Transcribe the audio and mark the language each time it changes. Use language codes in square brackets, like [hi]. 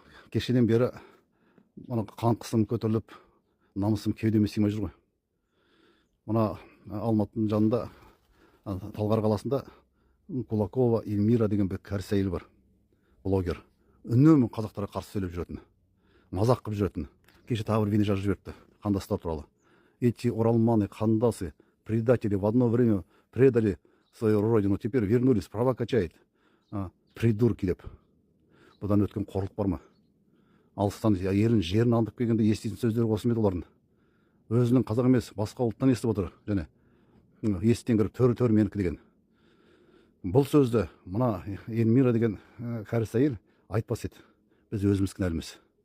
[kk] Кешеден бері мына қан қысым көтеріліп, намысым кеудеме сыймай жүр ғой. Мына Алматының жанында, Талғар қаласында Кулакова Эльмира деген бір кәріс әйел бар, блогер. Үнемі қазақтарға қарсы сөйлеп жүретін, мазақ қылып жүретін. Кеше тағы бір видео жазып жіберіпті қандастар туралы. [ru] Эти оралманы, қандасы, предатели в одно время предали свою родину, теперь вернулись, права качает. Придурки [kk] деп. Бұдан өткен қорлық бар ма? Алыстан елін жерін аңдып келгенде еститін сөздері осы ма еді олардың? Өзінің қазақ емес, басқа ұлттан естіп отыр, және есіктен кіріп төр менікі деген. Бұл сөзді мына Эльмира деген кәріс әйел айтпас еді. Біз өзіміз кінәліміз.